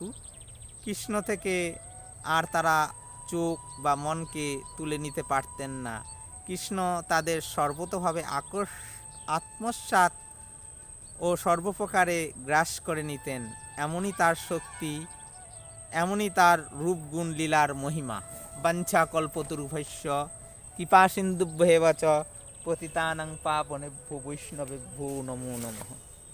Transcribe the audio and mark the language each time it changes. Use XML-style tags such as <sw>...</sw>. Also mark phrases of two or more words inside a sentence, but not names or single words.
<bn>কৃষ্ণ থেকে আর তারা চোখ বা মনকে তুলে নিতে পারতেন না। কৃষ্ণ তাদের সর্বতোভাবে আত্মসাৎ ও সর্বপ্রকারে গ্রাস করে নিতেন। এমনই তার শক্তি, এমনই তার রূপগুণ লীলার মহিমা।</bn> <sa>वाञ्छा कल्पतरुभ्यश्च कृपा सिन्धुभ्येव च पतितानां पावनेभ्यो वैष्णवेभ्यो नमो नमः।</sa>